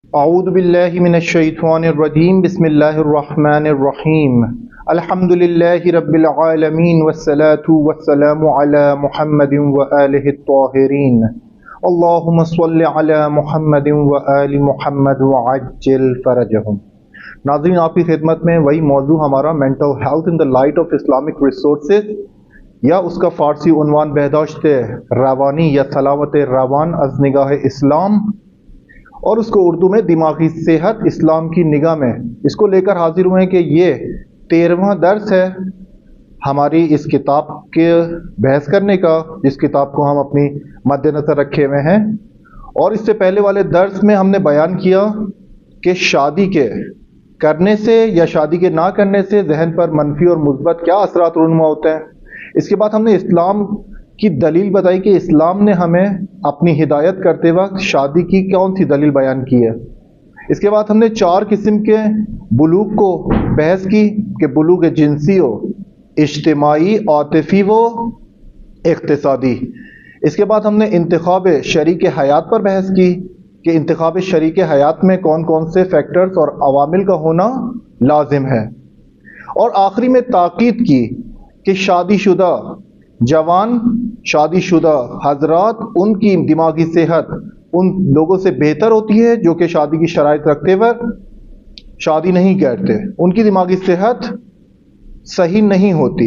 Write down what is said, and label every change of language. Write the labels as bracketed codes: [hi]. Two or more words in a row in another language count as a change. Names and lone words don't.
[ar] اعوذ باللہ من الشیطان الرجیم بسم اللہ الرحمن الرحیم الحمد للہ رب العالمین والصلاة والسلام علی محمد وآلہ الطاہرین اللہم صل علی محمد وآل محمد وعجل فرجہم۔ [ur] ناظرین، آپ کی خدمت میں وہی موضوع ہمارا [en] mental health in the light of Islamic resources, [ur] یا اس کا فارسی عنوان [fa] بہداشت روانی یا سلامت روان از نگاہ اسلام، [ur] اور اس کو اردو میں دماغی صحت اسلام کی نگاہ میں، اس کو لے کر حاضر ہوئے ہیں کہ یہ 13واں درس ہے ہماری اس کتاب کے بحث کرنے کا، جس کتاب کو ہم اپنی مد نظر رکھے ہوئے ہیں۔ اور اس سے پہلے والے درس میں ہم نے بیان کیا کہ شادی کے کرنے سے یا شادی کے نہ کرنے سے ذہن پر منفی اور مثبت کیا اثرات رونما ہوتے ہیں۔ اس کے بعد ہم نے اسلام کی دلیل بتائی کہ اسلام نے ہمیں اپنی ہدایت کرتے وقت شادی کی کون سی دلیل بیان کی ہے۔ اس کے بعد ہم نے 4 قسم کے بلوغ کو بحث کی کہ بلوغ جنسی ہو، اجتماعی، عاطفی و اقتصادی۔ اس کے بعد ہم نے انتخاب شریک حیات پر بحث کی کہ انتخاب شریک حیات میں کون کون سے فیکٹرز اور عوامل کا ہونا لازم ہے۔ اور آخری میں تاکید کی کہ شادی شدہ جوان، شادی شدہ حضرات، ان کی دماغی صحت ان لوگوں سے بہتر ہوتی ہے جو کہ شادی کی شرائط رکھتے وقت شادی نہیں کرتے، ان کی دماغی صحت صحیح نہیں ہوتی۔